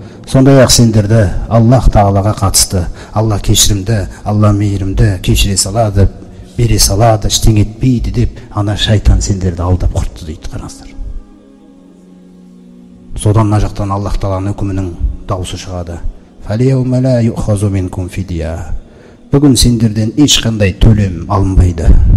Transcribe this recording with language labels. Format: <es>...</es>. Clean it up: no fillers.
<kk>Сондай-ақ сендерді Аллах Тағалаға қатысты. Алла кешірімді, Алла мейірімді, кешіре салады, бере салады, ештеңе етпейді деп, ана шайтан сендерді алдап құртты дейді. Қараңыздар. Содан мына жақтан Аллах Тағаланың үкімінің дауысы шығады.</kk> <ar>Фалияума ла юхазу минкум фидия.</ar> <kk>Бүгін сендерден ешқандай төлем алынбайды.</kk>